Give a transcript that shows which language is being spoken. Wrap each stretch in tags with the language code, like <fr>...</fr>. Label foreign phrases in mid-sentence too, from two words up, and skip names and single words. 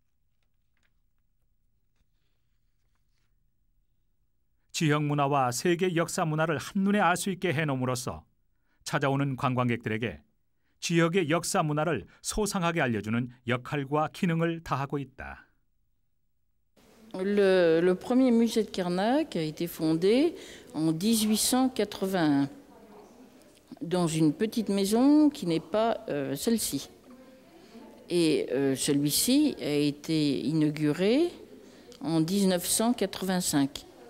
<ko>지역 문화와 세계 역사 문화를 한눈에 알 수 있게 해놓음으로써 찾아오는 관광객들에게 지역의 역사 문화를 소상하게 알려주는 역할과 기능을 다하고 있다.</ko> <fr>Le premier musée de Karnak a été fondé en 1881 dans une petite maison qui n'est pas celle-ci. Et celui-ci a été inauguré en 1985.</fr>